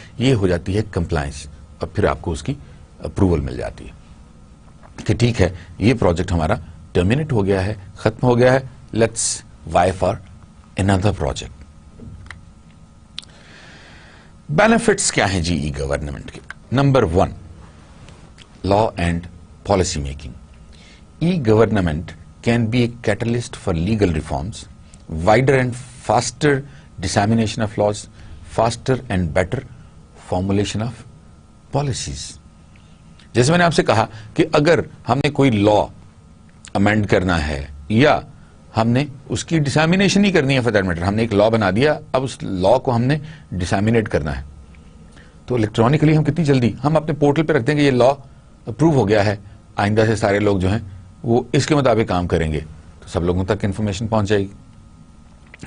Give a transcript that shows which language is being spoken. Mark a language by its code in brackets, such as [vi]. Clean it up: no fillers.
[ur] یہ ہو جاتی ہے کمپلائنس, اور پھر آپ کو اس کی اپروول مل جاتی ہے کہ ٹھیک ہے یہ پروجیکٹ ہمارا ٹرمینیٹ ہو گیا ہے, ختم ہو گیا ہے, [en] Let's wait for another project. [ur] Benefits کیا ہیں جی ای گورنمنٹ کے؟ Number 1, law and policy making. [en] E government can be a catalyst for legal reforms, wider and faster dissemination of laws, faster and better formulation of policies. [ur] جیسے میں نے آپ سے کہا کہ اگر ہم نے کوئی لا امینڈ کرنا ہے یا ہم نے اس کی ڈسامینیشن ہی کرنی ہے [en] For that matter. [ur] ہم نے ایک لا بنا دیا, اب اس لا کو ہم نے ڈسامینیٹ کرنا ہے, تو الیکٹرانکلی ہم کتنی جلدی ہم اپنے پورٹل پہ رکھتے ہیں کہ یہ لا اپروو ہو گیا ہے, آئندہ سے سارے لوگ جو ہیں وہ اس کے مطابق کام کریں گے, تو سب لوگوں تک انفارمیشن پہنچ جائے گی.